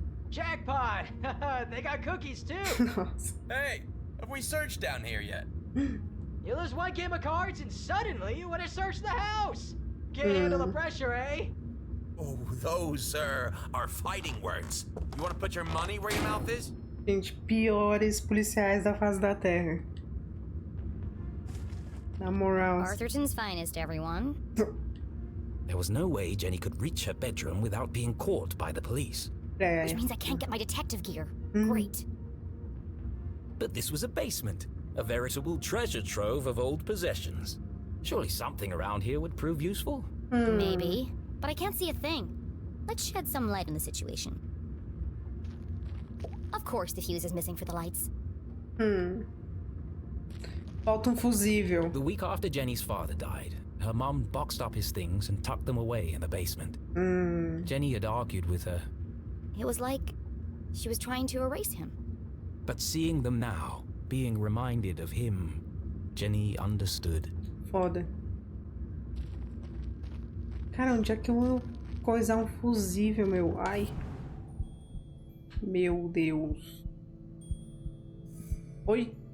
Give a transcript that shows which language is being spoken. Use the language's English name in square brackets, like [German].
[English] Jackpot! They got cookies too. Hey, have we searched down here yet? You lose one game of cards and suddenly you want to search the house. Can't handle the pressure, eh? Oh, those, sir, are fighting words. You want to put your money where your mouth is? [Portuguese] Gente, piores policiais da face da Terra. Na moral. [English] Arthurton's finest, everyone. There was no way Jenny could reach her bedroom without being caught by the police. Which means I can't get my detective gear. Great. But this was a basement, a veritable treasure trove of old possessions. Surely something around here would prove useful? Maybe, but I can't see a thing. Let's shed some light on the situation. Of course the fuse is missing for the lights. [Portuguese] Falta fusível. [English] The week after Jenny's father died, her mom boxed up his things and tucked them away in the basement. Jenny had argued with her. It was like she was trying to erase him. But seeing them now, being reminded of him, Jenny understood. [Portuguese] Foda. Cara, onde é que eu vou coisar um fusível, meu? Ai. Meu Deus. Oi?